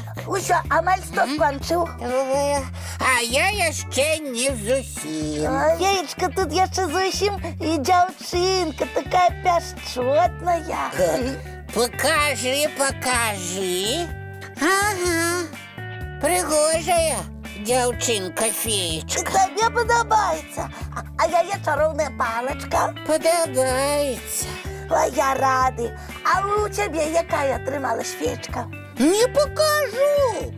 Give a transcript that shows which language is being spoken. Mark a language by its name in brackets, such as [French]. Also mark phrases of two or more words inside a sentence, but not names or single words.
[Belarusian] Усё, амаль што скончыў. А я яшчэ не зусім. Феечка, тут яшчэ зусім і дзяўчынка такая пяшчотная. [Russian] Покажи, покажи. Ага, [Belarusian] прыгожая дзяўчынка-феечка. Табе падабаецца. А яе чароўная палачка? Падабаецца. Ой, я рады. А у цябе якая атрымалась феечка? [Russian] Не покажу.